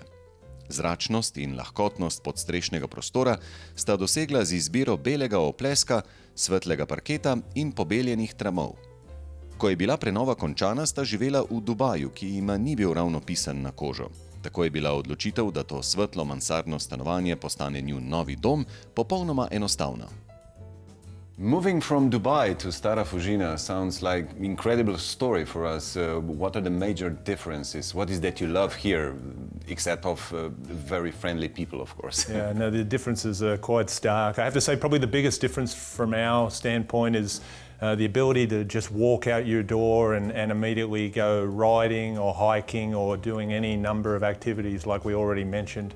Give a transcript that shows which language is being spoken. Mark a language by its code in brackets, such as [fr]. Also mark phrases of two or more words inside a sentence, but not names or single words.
[sl] Zračnost in lahkotnost podstrešnega prostora sta dosegla z izbiro belega opleska, svetlega parketa in pobeljenih tramov. Ko je bila prenova končana, sta živela v Dubaju, ki jima ni bil ravno pisan na kožo. Tako je bila odločitev, da to svetlo mansardno stanovanje postane njun novi dom, popolnoma enostavna. [en] Moving from Dubai to Stara Fužina sounds like an incredible story for us. What are the major differences? What is that you love here, except of very friendly people, of course? Yeah, no, the differences are quite stark. I have to say probably the biggest difference from our standpoint is the ability to just walk out your door and immediately go riding or hiking or doing any number of activities like we already mentioned.